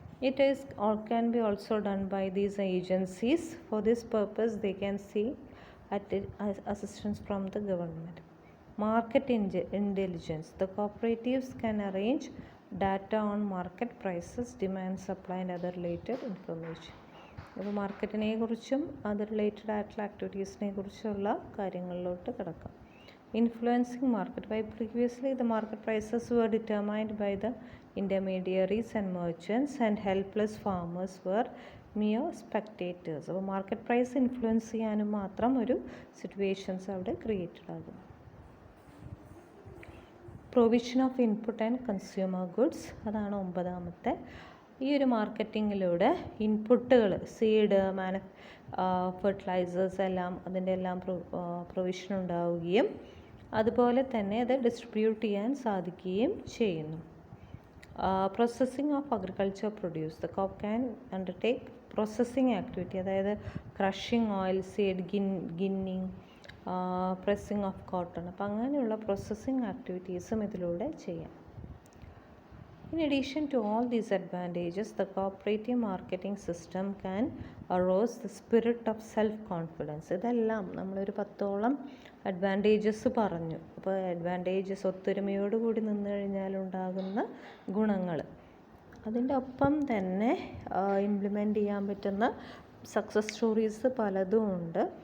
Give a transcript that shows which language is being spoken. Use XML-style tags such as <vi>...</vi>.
<en>It is or can be also done by these agencies. For this purpose, they can seek assistance from the government. Market intelligence. The cooperatives can arrange data on market prices, demand, supply and other related information.</en> <ml>അപ്പോൾ മാർക്കറ്റിനെ കുറിച്ചും അത് related ആയിട്ടുള്ള ആക്ടിവിറ്റീസിനെ കുറിച്ചുള്ള കാര്യങ്ങളിലോട്ട് കിടക്കാം.</ml> <en>Influencing market. By previously the market prices were determined by the intermediaries and merchants, and helpless farmers were mere spectators.</en> <ml>അപ്പോൾ market price influence ചെയ്യാനും മാത്രം ഒരു സിറ്റുവേഷൻസ് അവിടെ ക്രിയേറ്റഡ് ആകും.</ml> <en>provision of input and consumer goods,</en> <ml>അതാണ് 9ാമത്തെ. ഈ ഒരു മാർക്കറ്റിങ്ങിലൂടെ ഇൻപുട്ടുകൾ, സീഡ്, ഫെർട്ടിലൈസേഴ്സ് എല്ലാം അതിൻ്റെ എല്ലാം പ്രൊവിഷൻ ഉണ്ടാവുകയും അതുപോലെ തന്നെ അത് ഡിസ്ട്രിബ്യൂട്ട് ചെയ്യാൻ സാധിക്കുകയും ചെയ്യുന്നു.</ml> <en>Processing of agriculture produce. The co-op can undertake processing activity,</en> <ml>അതായത്</ml> <en>Crushing oil seed, ഗിന്നിങ്, pressing of cotton.</en> <ml>അപ്പം അങ്ങനെയുള്ള പ്രോസസ്സിംഗ് ആക്ടിവിറ്റീസും ഇതിലൂടെ ചെയ്യാം.</ml> <en>In addition to all these advantages, the cooperative marketing system can arouse the spirit of self-confidence.</en> <ml>ഇതെല്ലാം നമ്മളൊരു 10ഓളം advantages പറഞ്ഞു. അപ്പോൾ അഡ്വാൻറ്റേജസ് ഒത്തൊരുമയോടുകൂടി നിന്ന് കഴിഞ്ഞാലുണ്ടാകുന്ന ഗുണങ്ങൾ, അതിൻ്റെ ഒപ്പം തന്നെ ഇംപ്ലിമെൻ്റ് ചെയ്യാൻ പറ്റുന്ന സക്സസ് സ്റ്റോറീസ് പലതും ഉണ്ട്.</ml>